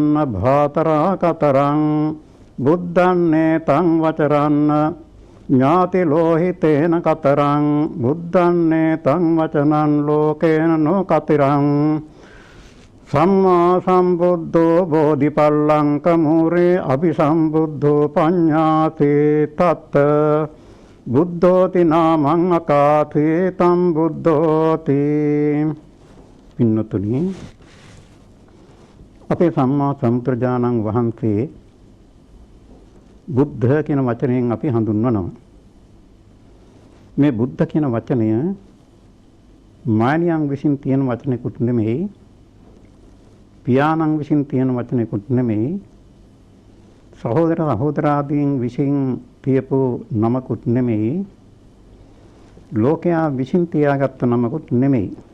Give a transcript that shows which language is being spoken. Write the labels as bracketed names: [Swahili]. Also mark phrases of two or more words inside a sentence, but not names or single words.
[Pali] භාතරා කතරං බුද්ධං නේතං වචරං ඥාති ලෝහිතේන කතරං බුද්ධං නේතං වචනං ලෝකේන නොකතරං සම්මා සම්බුද්ධෝ බෝධිපල්ලංක මූරේ අபிසම්බුද්ධෝ පඤ්ඤාතේ තත් බුද්ධෝති නාමං අකාතේ තම් බුද්ධෝති. [Sinhala] පින්නතුනි, අපේ සම්මා සම්බුදුරජාණන් වහන්සේ බුද්ධ කියන වචනයෙන් අපි හඳුන්වනවා. මේ බුද්ධ කියන වචනය මානියන් විසින් තියෙන වචනයකුත් නෙමෙයි, පියාණන් විසින් තියෙන වචනයකුත් නෙමෙයි, සහෝදර සහෝදරාදීන් විසින් තියපු නමකුත් නෙමෙයි, ලෝකයා විසින් තියාගත්ත නමකුත් නෙමෙයි.